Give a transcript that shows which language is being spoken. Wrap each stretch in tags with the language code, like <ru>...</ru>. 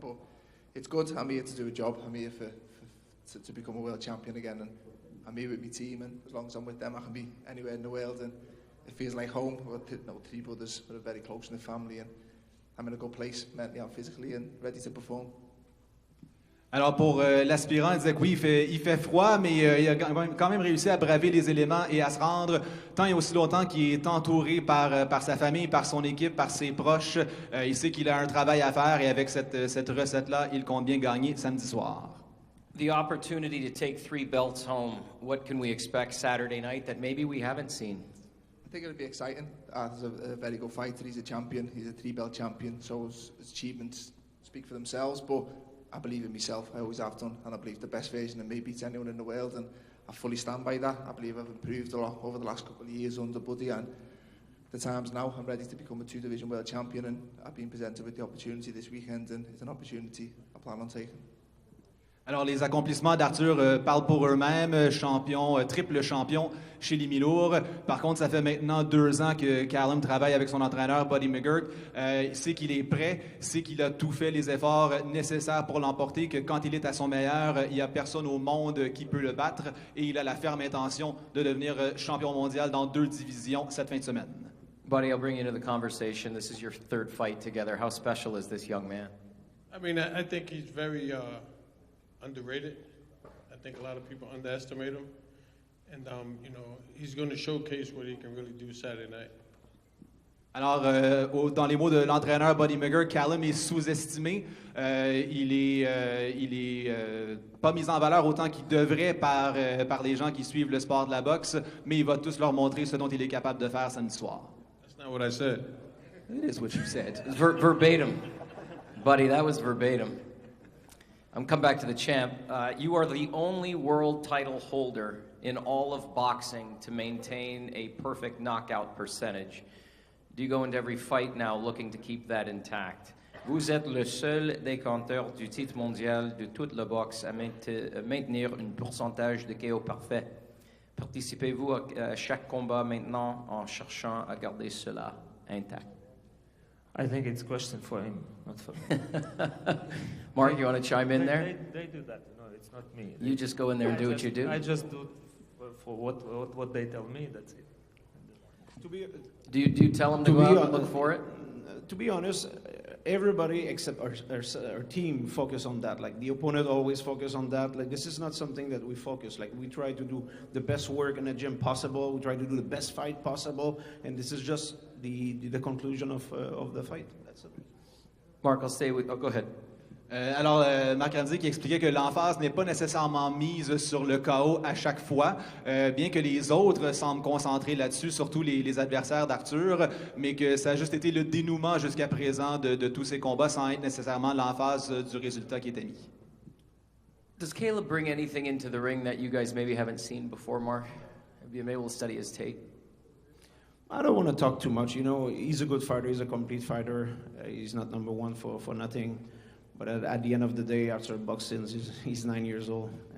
<en>But it's good. I'm here to do a job. I'm here to become a world champion again, and I'm here with my team, and as long as I'm with them, I can be anywhere in the world, and it feels like home. We've got 3 brothers. We're very close in the family, and I'm in a good place mentally and physically, and ready to perform.</en> <fr>Alors pour l'aspirant, il disait que oui, il fait froid, mais il a quand même réussi à braver les éléments et à se rendre tant et aussi longtemps qu'il est entouré par sa famille, par son équipe, par ses proches. Il sait qu'il a un travail à faire et avec cette recette-là, il compte bien gagner samedi soir.</fr> <en>The opportunity to take 3 belts home, what can we expect Saturday night that maybe we haven't seen? I think it'll be exciting. Artur's a very good fighter. He's a champion. He's a 3-belt champion, so his achievements speak for themselves, but I believe in myself. I always have done, and I believe the best version of me beats anyone in the world, and I fully stand by that. I believe I've improved a lot over the last couple of years under Buddy, and the time's now. I'm ready to become a 2-division world champion, and I've been presented with the opportunity this weekend, and it's an opportunity I plan on taking.</en> <fr>Alors, les accomplissements d'Artur parlent pour eux-mêmes. Triple champion chez les mi-lourds. Par contre, ça fait maintenant 2 ans que Callum travaille avec son entraîneur, Buddy McGirt. Il sait qu'il est prêt, sait qu'il a tout fait les efforts nécessaires pour l'emporter, que quand il est à son meilleur, il n'y a personne au monde qui peut le battre. Et il a la ferme intention de devenir champion mondial dans 2 divisions cette fin de semaine.</fr> <en>Buddy, I'll bring you into the conversation. This is your 3rd fight together. How special is this young man? I mean, I think he's very underrated. I think a lot of people underestimate him. And, he's going to showcase what he can really do Saturday night.</en> <fr>Alors, dans les mots de l'entraîneur Buddy McGirt, Callum est sous-estimé. Il est pas mis en valeur autant qu'il devrait par les gens qui suivent le sport de la boxe, mais il va tous leur montrer ce dont il est capable de faire samedi soir.</fr> <en>That's not what I said. It is what you said. Verbatim. Buddy, that was verbatim. I'm come back to the champ. You are the only world title holder in all of boxing to maintain a perfect knockout percentage. Do you go into every fight now looking to keep that intact?</en> <fr>Vous êtes le seul détenteur du titre mondial de toute la boxe à maintenir un pourcentage de KO parfait. Participez-vous à chaque combat maintenant en cherchant à garder cela intact?</fr> <en>I think it's a question for him, not for me. Mark, you want to chime in there? They do that. No, it's not me. You just go in there and do what you do? I just do for what they tell me. That's it. Do you tell them to go out and look for it? To be honest, everybody except our team focus on that. Like, the opponent always focus on that. Like, this is not something that we focus. Like, we try to do the best work in the gym possible. We try to do the best fight possible, and this is just the conclusion of the fight. That's it. Mark, I'll stay with. Oh, go ahead.</en> <fr>Alors, Marc Randy qui expliquait que l'emphase n'est pas nécessairement mise sur le KO à chaque fois, bien que les autres semblent concentrés là-dessus, surtout les adversaires d'Artur, mais que ça a juste été le dénouement jusqu'à présent de tous ces combats sans être nécessairement l'emphase du résultat qui était mis.</fr> <en>Does Caleb bring anything into the ring that you guys maybe haven't seen before, Mark? Have you been able to study his tape? I don't want to talk too much. You know, he's a good fighter. He's a complete fighter. He's not number one for nothing. But at the end of the day, after boxing, he's 9 years old.</en>